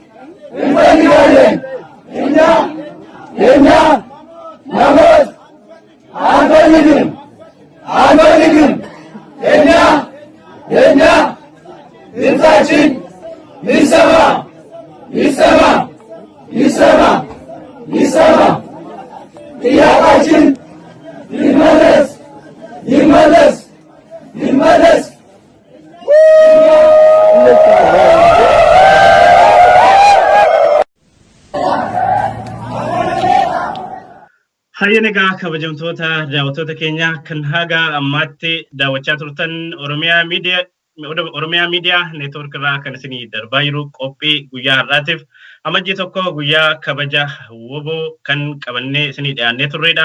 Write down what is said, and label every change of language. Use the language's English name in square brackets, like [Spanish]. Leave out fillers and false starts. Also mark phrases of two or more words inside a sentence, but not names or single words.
[Amharic] እኛ የኛ መሞት አንፈልግም የኛ ድምፃችን ይሰማ ጥያቄያችን ይመለስ [Oromo] Hayyanegaa kabajamtoota daawwattoota keenya kan haga ammaatti daawwachaa turtan Oromiyaa Miidiyaa Neetwoork irraa kan isinii darbaa jiru qophii guyyaa har'aatiif amajjii tokko guyyaa kabaja WBO kan qabannee isinii dhiyaannee turredha.